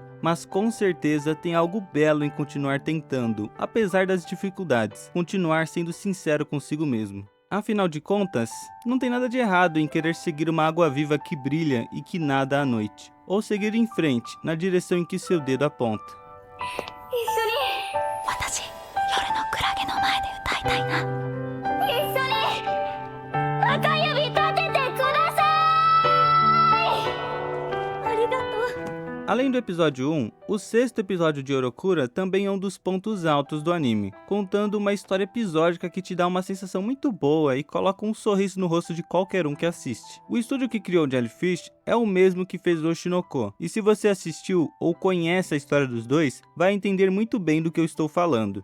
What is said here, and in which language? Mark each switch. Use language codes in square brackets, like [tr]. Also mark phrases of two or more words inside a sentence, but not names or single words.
[pt] Mas com certeza tem algo belo em continuar tentando, apesar das dificuldades, continuar sendo sincero consigo mesmo. Afinal de contas, não tem nada de errado em querer seguir uma água viva que brilha e que nada à noite, ou seguir em frente, na direção em que seu dedo aponta. [ja] 私夜のクラゲの前で歌いたいな一緒に赤指立ててくださいありがとう [pt] Além do episódio 1, o sexto episódio de Orokura também é um dos pontos altos do anime, contando uma história episódica que te dá uma sensação muito boa e coloca um sorriso no rosto de qualquer um que assiste. O estúdio que criou Jellyfish é o mesmo que fez Oshinoko, e se você assistiu ou conhece a história dos dois, vai entender muito bem do que eu estou falando.